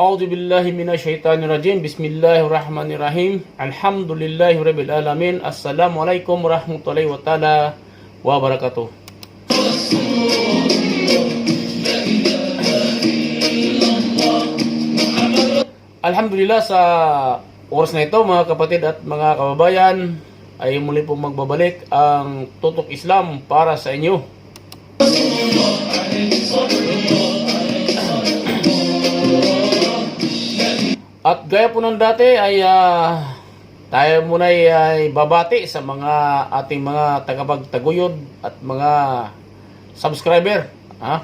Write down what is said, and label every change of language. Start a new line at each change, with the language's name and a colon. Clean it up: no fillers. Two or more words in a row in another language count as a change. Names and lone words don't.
Arabic: أعوذ بالله من الشيطان الرجيم. بسم الله الرحمن الرحيم. الحمد لله رب العالمين. السلام عليكم ورحمة الله وبركاته. Alhamdulillah,
Filipino: sa oras na ito mga kapatid at mga kababayan ay muli po magbabalik ang Tutok Islam para sa inyo. At gaya po ng dati ay tayo muna ay babati sa mga ating mga tagapagtaguyod at mga subscriber, ha?